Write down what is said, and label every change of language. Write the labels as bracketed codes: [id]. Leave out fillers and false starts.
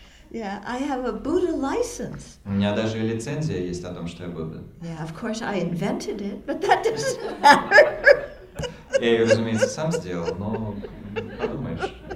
[en] Yeah, I have a Buddha license. [ru] У меня даже лицензия есть о том, что я Будда. [en] Yeah, of course I invented it, but that doesn't matter. [ru] Я ее, разумеется, сам сделал, но подумаешь.